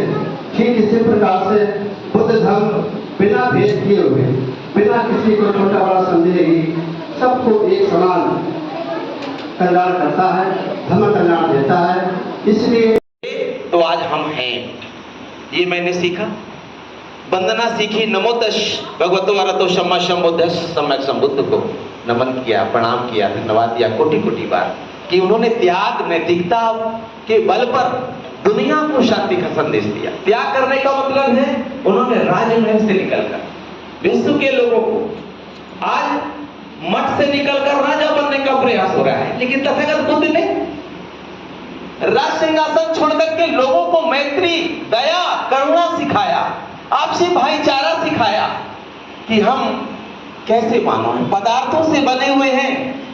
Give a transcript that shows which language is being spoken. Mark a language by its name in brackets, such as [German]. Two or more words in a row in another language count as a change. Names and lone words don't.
[Hindi] ठीक इसी प्रकार से बुद्ध धर्म बिना भेद किए हुए, बिना किसी को छोटा बड़ा समझे ही सबको एक समान कल्याण करता है, धर्म कल्याण देता है। इसलिए तो आज हम हैं, ये मैंने सीखा। वंदना सीखी, [Pali] नमो तस् भगवतो अरहतो सम्मा सम्बुद्धस्स [Hindi] सम्यक संबुद्ध को नमन किया, प्रणाम किया, धन्यवाद दिया कोटि कोटि बार कि उन्होंने त्याग नैतिकता के बल पर दुनिया को शांति का संदेश दिया। त्याग करने का मतलब है उन्होंने राजमहल से निकलकर विश्व के लोगों को आज मठ से निकलकर राजा बनने का प्रयास हो रहा है, लेकिन तथागत बुद्ध ने राज सिंहासन छोड़कर के लोगों को मैत्री, दया, करुणा सिखाया, आपसी भाईचारा सिखाया कि हम कैसे मानव हैं, पदार्थों से बने हुए हैं।